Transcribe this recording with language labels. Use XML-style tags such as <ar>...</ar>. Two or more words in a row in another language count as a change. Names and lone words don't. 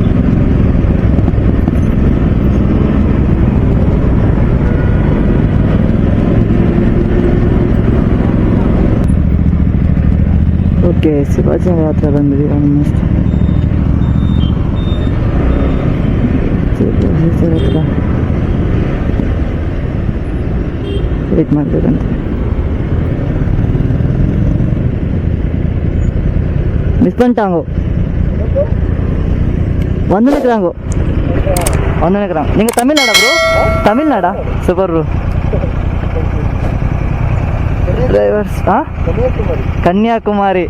<kn>ಓಕೆ, ಶಿವಾಜಿನಗರ ಹತ್ರ ಬಂದ್ವಿ ಆಲ್ಮೋಸ್ಟ್. ಹತ್ರ ವೇಟ್ ಮಾಡಬೇಕಂತ.</kn> <ta>மிஸ் பண்ணிட்டாங்க. வந்து நிற்கிறாங்க. நீங்கள் தமிழ்நாடா ப்ரோ? தமிழ்நாடா? சூப்பர் ப்ரோ. டிரைவர்ஸ் கன்னியாகுமரி.</ta>